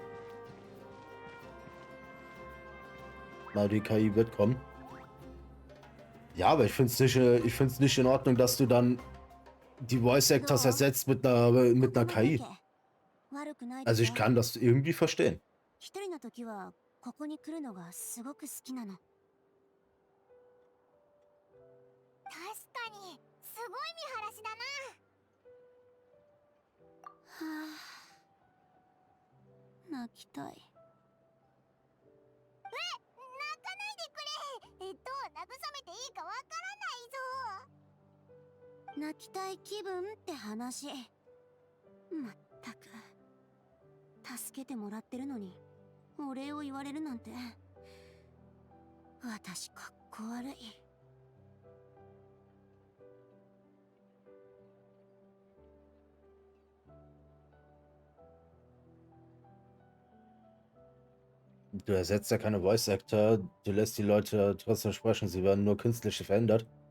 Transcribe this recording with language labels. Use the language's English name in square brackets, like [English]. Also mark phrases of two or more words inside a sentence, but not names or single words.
[German] Na, die KI wird kommen. Ja, aber ich find's nicht in Ordnung, dass du dann die [English] Voice Actors [German] ersetzt mit einer KI. [Japanese] 悪くないで [German] Also [Japanese] し [German] ich [Japanese] ょ。 [German] kann das irgendwie verstehen. [Japanese] 一人の時はここに来るのがすごく好きなの。確かにすごい見晴らしだな。はあ、泣きたい。泣かないでくれ。どう慰めていいかわからないぞ。泣きたい気分って話。まったく。助けてもらってるのにお礼を言われるなんて。私かっこ悪い。 [German] Du ersetzt ja keine [English] Voice Actor, [German] du lässt die Leute trotzdem sprechen, sie werden nur künstlich verändert.